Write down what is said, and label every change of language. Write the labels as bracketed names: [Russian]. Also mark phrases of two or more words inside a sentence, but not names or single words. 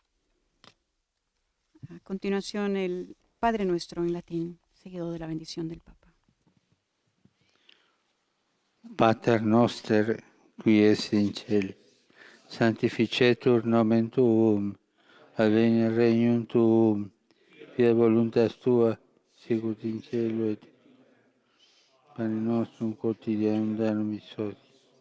[Spanish] A continuación, el Padre Nuestro en latín, seguido de la bendición del Papa. [Latin] Pater noster, qui es in cieli, sanctificetur nomen tuum, adveniat regnum tuum, fiat voluntas tua, sicut in cielo et pane nostrum quotidianum da nobis hodie.